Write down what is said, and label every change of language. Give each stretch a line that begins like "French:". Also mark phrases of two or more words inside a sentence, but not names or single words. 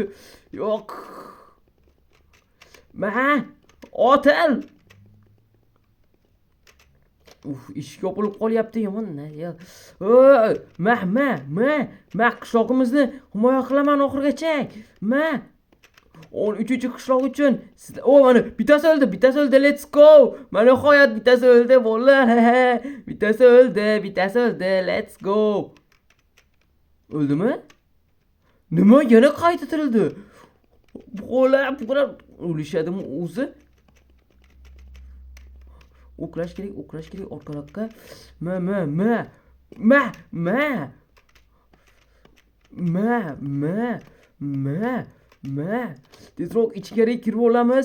Uzbek: Yo'q. Otel. Eshik yopilib qolyapti yomon. Qishlog'imizni himoya qilaman oxirigacha. 13-qishloq uchun. Mana bittasi o'ldi.
English: Let's go.
Uzbek: Mana nihoyat bittasi o'ldi bolalar. Bittasi o'ldi.
English: Let's go.
Uzbek: O'ldimi? Nima yana qayta tirildi? Bular o'lishadimi o'zi? O'qlash kerak orqaroqqa. Tezroq ichkari kirib olamiz.